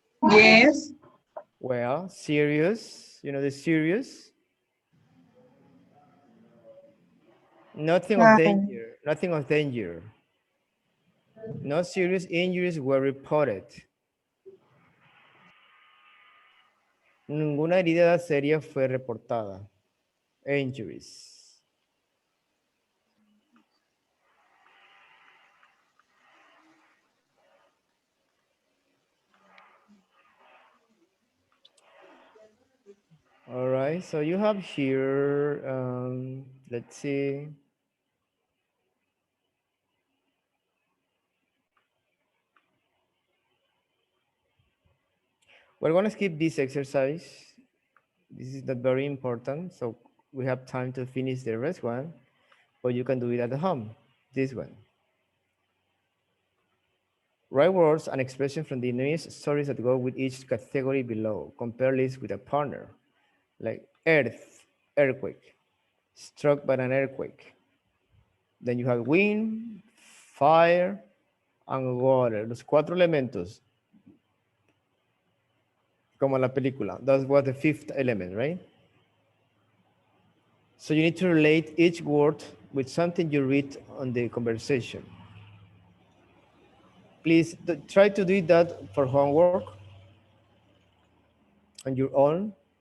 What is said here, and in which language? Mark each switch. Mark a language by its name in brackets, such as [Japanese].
[English] Yes. Well, serious, you know the serious? Nothing of Um, danger, nothing of danger. No serious injuries were reported. [Spanish] Ninguna herida seria fue reportada. [English] Injuries. All right, so you have here, let's see. We're going to skip this exercise. This is not very important, so we have time to finish the rest one, but you can do it at home. This one. Write words and expressions from the news stories that go with each category below. Compare lists with a partner, like earth, earthquake, struck by an earthquake. Then you have wind, fire, and water. [Spanish] Los cuatro elementos, como la película. [English] That was the fifth element, right? So you need to relate each word with something you read on the conversation. Please try to do that for homework on your own.